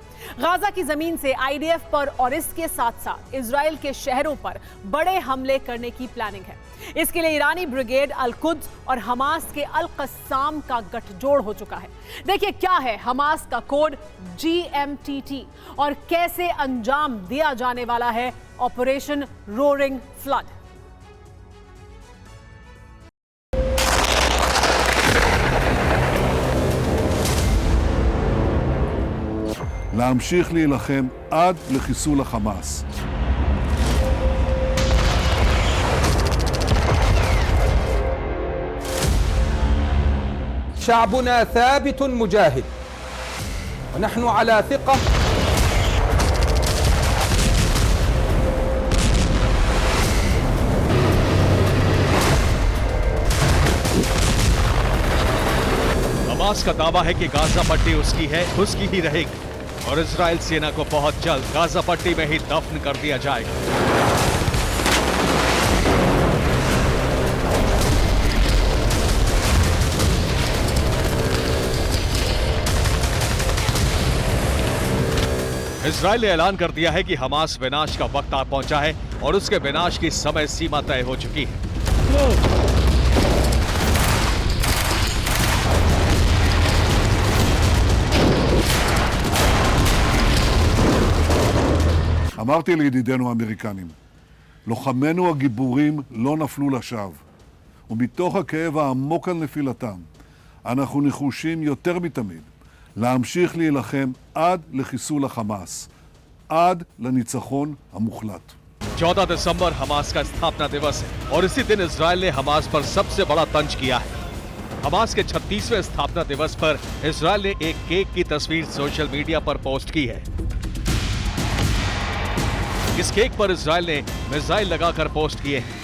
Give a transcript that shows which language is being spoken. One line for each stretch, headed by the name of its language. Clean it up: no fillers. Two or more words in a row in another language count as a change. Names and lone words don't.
Hindi: गाजा की जमीन से IDF पर और इसके साथ साथ इजरायल के शहरों पर बड़े हमले करने की प्लानिंग है। इसके लिए ईरानी ब्रिगेड अल-कुद्स और हमास के अल-कस्साम का गठजोड़ हो चुका है। देखिए क्या है हमास का कोड GMTT और कैसे अंजाम दिया जाने वाला है ऑपरेशन रोरिंग फ्लड।
Hebrew: להמשיך להילחם עד לחיסול החמאס.
Arabic: شعبنا ثابت مجاهد ونحن على ثقة
Hindi: हमास का दावा है कि गाजा पट्टी उसकी है, उसकी ही रहेगी और इजरायल सेना को बहुत जल्द गाजा पट्टी में ही दफन कर दिया जाएगा। इजरायल ने ऐलान कर दिया है कि हमास विनाश का वक्त आ पहुंचा है और उसके विनाश की समय सीमा तय हो चुकी है।
Hebrew: אמרתי לידידינו האמריקנים, לוחמינו הגיבורים לא נפלו לשווא, ומתוך הכאב העמוק על נפילתם, אנחנו נחושים יותר מתמיד להמשיך להילחם עד לחיסול החמאס, עד לניצחון המוחלט.
Hindi: 14 दिसंबर हमास का स्थापना दिवस है और इसी दिन इजरायल ने हमास पर सबसे बड़ा तंज किया है। हमास के 36वें स्थापना दिवस पर इजरायल ने एक केक की तस्वीर
English: social media
Hindi: पर पोस्ट की है। इस केक पर इजरायल ने मिसाइल लगाकर पोस्ट किए हैं।